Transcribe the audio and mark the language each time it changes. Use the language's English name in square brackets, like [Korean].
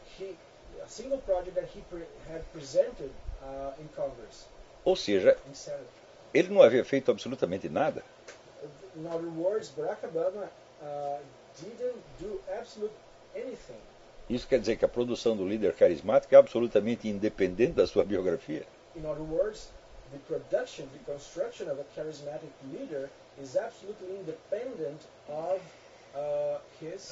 [English] A single project that he had presented in Congress. [Portuguese] Ou seja, ele não havia feito absolutamente nada. [English] In other words, Barack Obama didn't do absolute anything. [Portuguese] Isso quer dizer que a produção do líder carismático é absolutamente independente da sua biografia. [English] In other words, the production, the construction of a charismatic leader is absolutely independent of his